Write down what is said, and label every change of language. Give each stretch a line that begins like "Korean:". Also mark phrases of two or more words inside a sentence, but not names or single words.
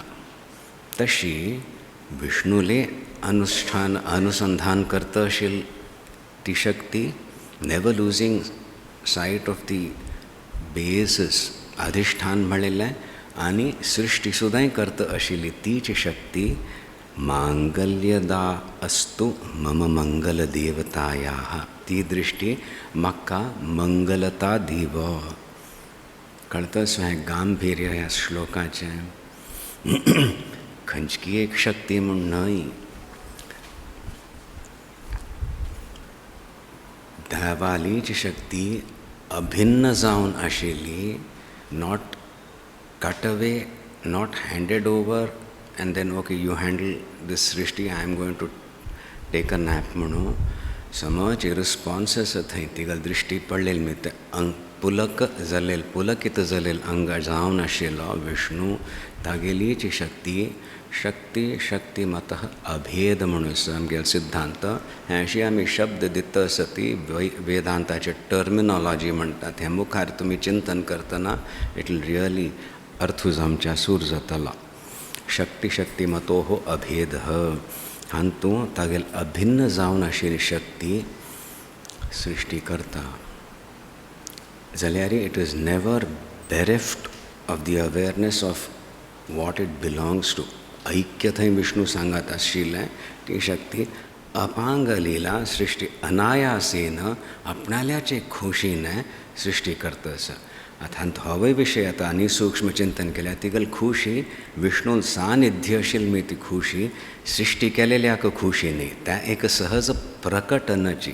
Konkani: तशी विष्णुले अनुसंधान करता आशिल्ली ती शक्ती
English: never losing sight of the basis
Konkani: अधिष्ठान मेळिल्लें आनी सृष्टी सुद्दां करता आशिल्ली तीची शक्ती
Sanskrit: मांगल्यदा अस्तु मम मंगल देवतायाः.
Konkani: ती दृश्टी म्हाका मंगलता दिव. कळटा हें गांभीर्य ह्या श्लोकाचें. खंयची एक शक्ती म्हूण न्हय देवालीची शक्ती अभिन्न जावन आशिल्ली,
English: not cut away, not handed over and then okay you handle this
Konkani: सृष्टी,
English: I am going to take a nap
Konkani: म्हणून समज रिस्पॉन्स आसा थंय तिगल दृश्टी पडलेली मी ते पुलकित जालेल अंग जावन आशिल्लो विष्णू तागेलीची शक्ती शक्तिमतः अभेद म्हणून आमगे सिद्धांत हे अशी आमी शब्द दिता सती वेदांताचे टर्मिनॉलॉजी म्हणटात. हे मुखार तुमी चिंतन करतना
English: it will really
Konkani: अर्थ आमच्या सूर जातलो. शक्तिमतो हो अभेद हांतू तागेल अभिन्न जावन आशिल्ली शक्ती सृष्टी करता जाल्यार
English: it is never bereft of the awareness of what it belongs to.
Konkani: ऐक्य थंय विष्णू सांगत आशिल्लें ती शक्ती अपांग लीला सृष्टी अनायासेन आपणाल्याचे खुशीने सृष्टी करता आसा. आतां होवय विशय आतां आनी सूक्ष्म चिंतन केल्यार तिगल खुशी विष्णून सानिध्य आशिल्ली ती खुशी सृष्टी केलेल्याक खुशी न्ही, त्या एक सहज प्रकटनाची.